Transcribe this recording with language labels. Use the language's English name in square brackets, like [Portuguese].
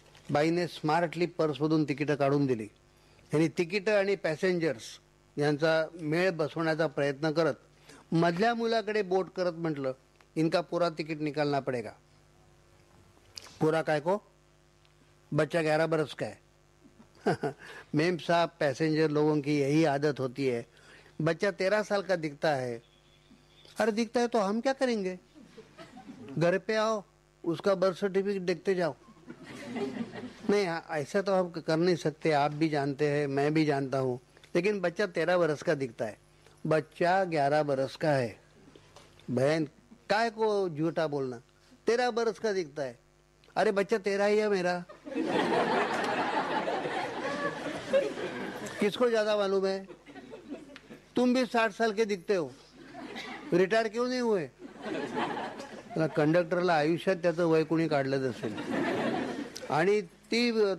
[Marathi] बाईने स्मार्टली पर्समधून तिकीटं काढून दिली. त्यांनी तिकीटं आणि पॅसेंजर्स यांचा मेळ बसवण्याचा प्रयत्न करत मधल्या मुलाकडे बोट करत म्हटलं, [Hindi] इनका पुरा तिकीट निकालना पडेगा. पुरा काय को, बच्चा 11 बरस काय. मेम साहब पॅसेंजर लोगों की यही आदत होती है, बच्चा 13 साल का दिखता है. अरे दिखता है तो हम क्या करेंगे, घर पे आओ उसका बर्थ सर्टिफिकेट देखते जाओ. नहीं ऐसा तो हम कर नहीं सकते, आप भी जानते हैं मैं भी जानता हूँ, लेकिन बच्चा 13 बरस का दिखता है. बच्चा 11 बरस का है. बहन काय को झूठा बोलना, 13 बरस का दिखता है. अरे बच्चा 13 ही है मेरा. किसको ज़्यादा मालूम है, तुम भी 60 साल के दिखते हो, रिटायर क्यों नहीं हुए. [Marathi] कंडक्टरला आयुष्यात त्याचं वय कुणी काढलंच असेल. आणि ती